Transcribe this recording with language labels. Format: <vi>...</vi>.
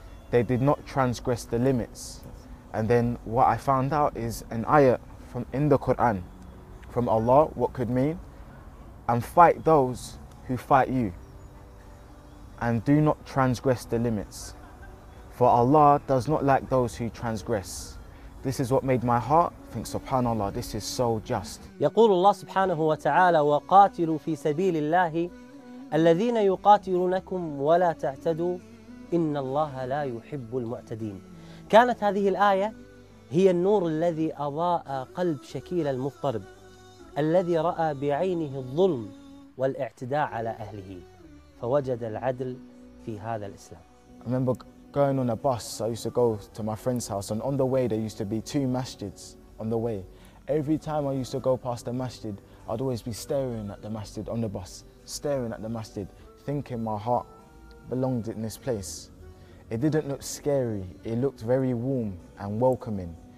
<en>They did not transgress the limits. And then what I found out is an ayah from in the Quran, from Allah, what could mean, and fight those who fight you, and do not transgress the limits. For Allah does not like those who transgress. This is what made my heart think, subhanAllah, this is so just.</en> <ar>يقول الله سبحانه وتعالى وقاتلوا في سبيل الله الذين يقاتلونكم ولا تعتدوا إن الله لا يحب المعتدين. كانت هذه الآية هي النور الذي أضاء قلب شكيل المضطرب الذي رأى بعينه الظلم والاعتداء على أهله فوجد العدل في هذا الإسلام.</ar> <en>remember going on a bus. I used to go to my friend's house, and on the way there used to be two masjids on the way. Every time I used to go past the masjid, I'd always be staring at the masjid on the bus, staring at the masjid, thinking my heart belonged in this place. It didn't look scary. It looked very warm and welcoming.</en>